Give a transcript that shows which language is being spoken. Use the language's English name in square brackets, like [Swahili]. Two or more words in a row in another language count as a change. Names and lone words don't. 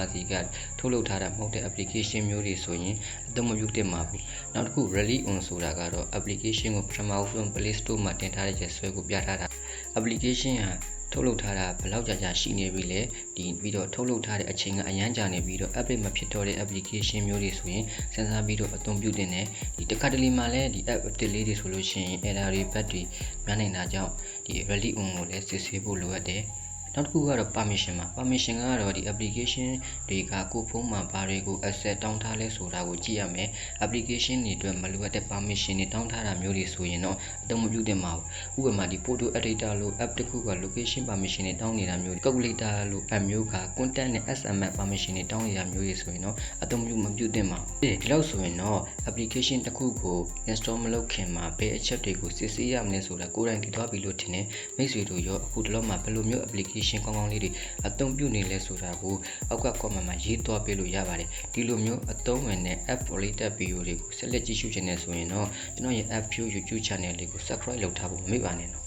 [Burmese] စီကထုတ်လုပ်ထားတာမဟုတ်တဲ့ application မျိုးတွေဆိုရင်အသုံးမပြုသင့်ပါဘူးနောက်တစ်ခု [English] release on [Burmese] ဆိုတာကတော့ application ကိုပထမဆုံး Play Store မှာတင်ထားတဲ့ရက်စွဲကိုပြထားတာ application ဟာထုတ်လုပ်ထားတာဘယ်လောက်ကြာရှိနေပြီလဲဒီပြီးတော့ထုတ်လုပ်ထားတဲ့အချိန်ကအရန်ကြာနေပြီးတော့ update မဖြစ်တော့တဲ့ application မျိုးတွေဆိုရင်စဉ်းစားပြီးတော့အသုံးပြုတင်တယ်ဒီတစ်ခါတလေမှာလည်းဒီ app update လေးတွေဆိုလို့ရှိရင် error တွေ bug တွေများနေတာကြောင့်ဒီ ဒီ [English] rally on [Burmese] ကိုလည်းစစ်ဆေးဖို့လိုအပ်တယ်နောက်တစ်ခုကတော့ permission ကတော့ဒီ application တွေကကိုဖုန်းမှာဘာတွေကို access တောင်းထားလဲဆိုတာကိုကြည့်ရမယ် application တွေအတွက်မလိုအပ်တဲ့ permission တွေတောင်းထားတာ မျိုးတွေဆိုရင်တော့အသုံးမပြုသင့်ပါဘူးဥပမာဒီ [English] photo editor [Burmese] လို့ app တစ်ခုက [English] location permission [Burmese] တွေတောင်းနေတာမျိုး calculator လို့ app မျိုးက content နဲ့ [English] SMS permission [Burmese] တွေတောင်းနေတာမျိုးတွေဆိုရင်တော့အသုံးမပြုသင့်ပါဘူးဒီလောက်ဆိုရင်တော့ application တစ်ခုကို install မလုပ်ခင်မှာဘယ်အချက်တွေကိုစစ်ဆေးရမလဲဆိုတာကိုယ်တိုင်သိသွားပြီလို့ထင်တယ်မိတ်ဆွေတို့ရောအခုတလုံးမှာဘယ်လိုမျိုး application ကောင်းကောင်းလေးတွေအသုံးပြုနေလဲဆိုတာကိုအောက်က comment မှာရေးသွားပေးလို့ရပါတယ်ဒီလိုမျိုးအသုံးဝင်တဲ့ [English] app related video [Burmese] တွေကိုဆက်လက်ကြည့်ရှုချင်နေဆိုရင်တော့ကျွန်တော်ရဲ့ [English] app view YouTube channel [Burmese] လေးကို subscribe လုပ်ထားဖို့မမေ့ပါနဲ့နော်